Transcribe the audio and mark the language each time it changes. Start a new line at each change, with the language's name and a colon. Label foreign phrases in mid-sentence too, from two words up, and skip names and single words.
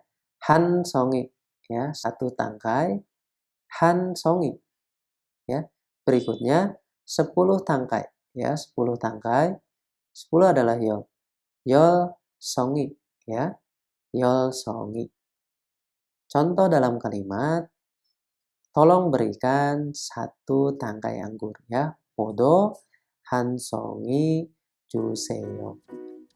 Korean: 한 송이
Indonesian: ya, 1 tangkai.
Korean: 한 송이 ya.
Indonesian: Berikutnya 10 tangkai ya, 10 tangkai. 10 adalah 열.
Korean: 열 송이
Indonesian: ya.
Korean: 열 송이.
Indonesian: Contoh dalam kalimat, tolong berikan 1 tangkai anggur ya.
Korean: 포도 한 송이 주세요.